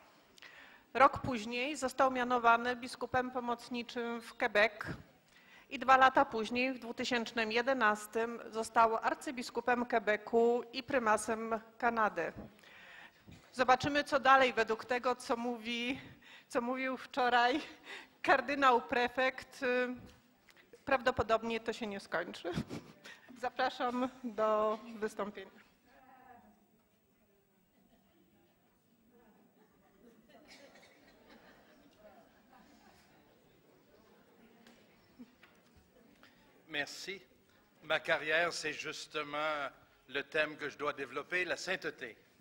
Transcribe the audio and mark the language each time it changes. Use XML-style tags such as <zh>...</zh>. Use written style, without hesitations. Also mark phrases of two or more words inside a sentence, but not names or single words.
<pl>Rok później został mianowany biskupem pomocniczym w Quebec i 2 lata później, w 2011, został arcybiskupem Quebecu i prymasem Kanady. Zobaczymy, co dalej według tego, co mówił wczoraj kardynał prefekt. Prawdopodobnie to się nie skończy. Zapraszam do wystąpienia.</pl> <fr>Merci. Ma carrière, c'est justement le thème que je dois développer, la sainteté.</fr>